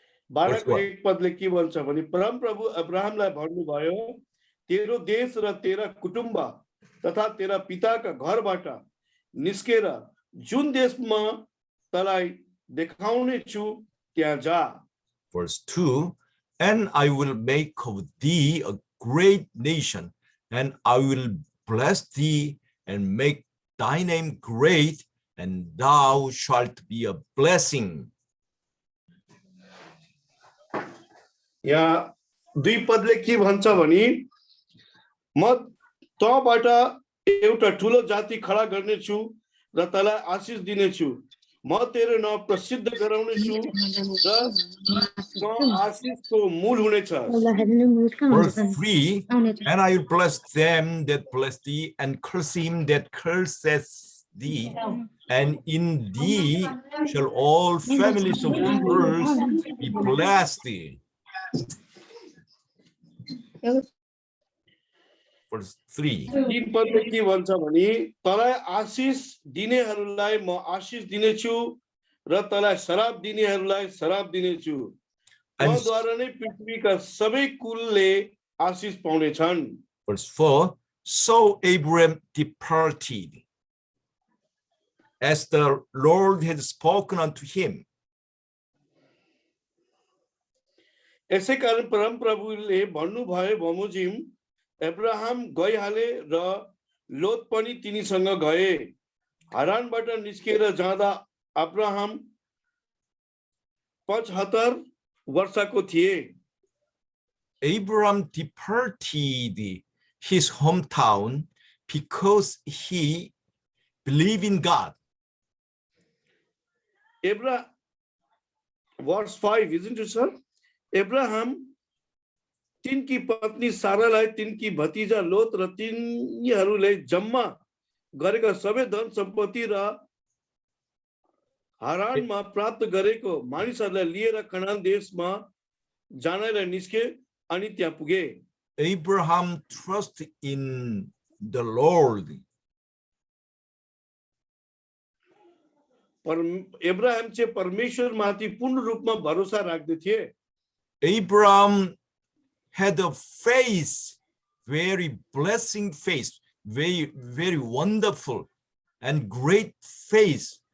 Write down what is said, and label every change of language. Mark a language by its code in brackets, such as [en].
[ne] 12 को 1 पदले के भन्छ भने परम प्रभु अब्राहमलाई भन्नुभयो तेरो देश र तेरा कुटुम्ब तथा तेरा पिताका घरबाट निस्केर जुन देशमा तलाई देखाउने छु त्यहाँ जा. [en] Verse 2. And I will make of thee a great nation, and I will bless thee and make thy name great, and thou shalt be a blessing. [ne] यहाँ 2 पदले के भन्छ भने म तँबाट एउटा ठूलो जाति खडा गर्ने छु र तँलाई आशीष दिने छु म तेरो नाम प्रसिद्ध गराउने छु र तँ आशीषको मूल हुनेछ. [en] Verse 3. And I will bless them that bless thee, and curse him that curses thee, and in thee shall all families of the earth be blessed. Verse 3. [ne] 3 पदले के भन्छ भने तँलाई आशीष दिनेहरूलाई म आशीष दिनेछु र तँलाई शराब दिनेहरूलाई शराब दिनेछु तँद्वारा नै पृथ्वीका सबै कुलले आशीष पाउनेछन्. [en] Verse 4. So Abraham departed, as the Lord had spoken unto him. [ne] यसै कारण परम प्रभुले भन्नुभयो बमोजिम अब्राहम गइहाले र लोत पनि तिनीसँग गए. हारानबाट निस्केर जाँदा अब्राहम 75 वर्षको थिए. [en] Abraham departed his hometown because he believed in God. Verse 5, isn't it, sir? [ne] Abraham तिनकी पत्नी सारालाई तिनकी भतिजा लोत र तिनीहरूले जम्मा गरेका सबै धन सम्पत्ति र हारानमा प्राप्त गरेको मानिसहरूलाई लिएर कनान देशमा जानलाई निस्के अनि त्यहाँ पुगे. [en] Abraham trusted in the Lord. [ne] Abraham चाहिँ परमेश्वरमाथि पूर्ण रूपमा भरोसा राख्दै थिए. [en] Abraham had a face, very blessing face, very wonderful and great face.